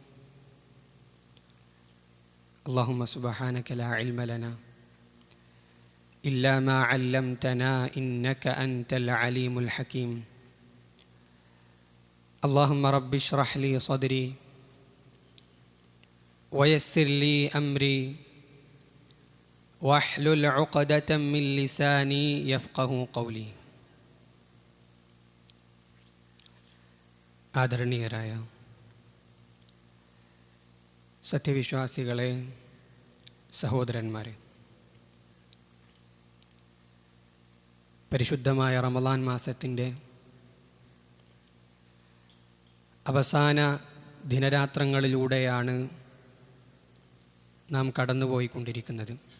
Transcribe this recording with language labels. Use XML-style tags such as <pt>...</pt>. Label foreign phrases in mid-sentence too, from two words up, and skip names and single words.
<ar>اللهم سبحانك لا علم لنا إلا ما علمتنا إنك أنت العليم الحكيم. اللهم رب اشرح لي صدري ويسر لي أمري واحلل عقدة من لساني يفقه قولي.</ar> <ml>ആദരണീയരായ സത്യവിശ്വാസികളെ, സഹോദരന്മാരെ, പരിശുദ്ധമായ റമളാൻ മാസത്തിൻ്റെ അവസാന ദിനരാത്രങ്ങളിലൂടെയാണ് നാം കടന്നുപോയിക്കൊണ്ടിരിക്കുന്നത്.</ml>